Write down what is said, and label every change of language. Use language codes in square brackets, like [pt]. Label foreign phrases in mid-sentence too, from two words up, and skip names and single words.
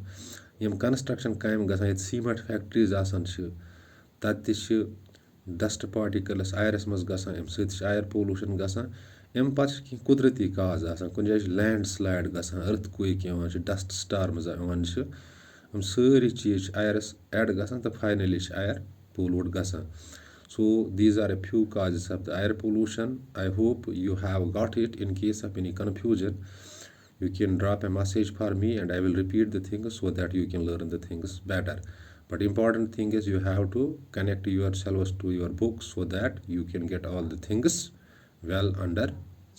[ks] یِم کنسٹرکشن کامہِ گژھان ییٚتہِ [en] cement factories [ks] آسان چھِ, تتہِ تہِ چھِ [en] dust particles [ks] آیرس منٛز گژھان, اَمہِ سۭتۍ تہِ چھِ [en] air pollution [ks] گژھان. اَمہِ پتہٕ چھِ کینٛہہ قُدرتی کاز آسان, کُنہِ جایہِ چھِ [en] landslide [ks] گژھان, [en] earthquake [ks] یِوان چھِ, [en] dust storms [ks] یِوان چھِ, یِم سٲری چیٖز چھِ آیرس ایڈ گژھان تہٕ فاینلی چھِ [en] air pollute [ks] گژھان. [en] So these are a few causes of the air pollution. I hope you have got it. In case of any confusion, you can drop a message for me and I will repeat the things so that you can learn the things better. But important thing is you have to connect yourselves to your book so that you can get all the things well understand.